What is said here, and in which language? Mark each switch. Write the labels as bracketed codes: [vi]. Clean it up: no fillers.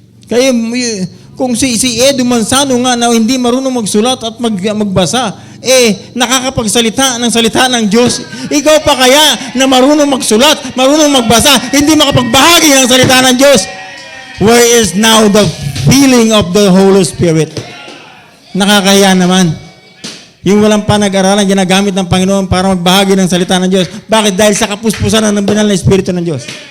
[tl] Kaya kung si Edu Mansano nga na hindi marunong magsulat at magbasa, nakakapagsalita ng salita ng Diyos. Ikaw pa kaya na marunong magsulat, marunong magbasa, hindi makapagbahagi ng salita ng Diyos? [en] Where is now the feeling of the Holy Spirit? [tl] Nakakaya naman. Yung walang panag-aralan, ginagamit ng Panginoon para magbahagi ng salita ng Diyos. Bakit? Dahil sa kapuspusan ng banal na Espiritu ng Diyos.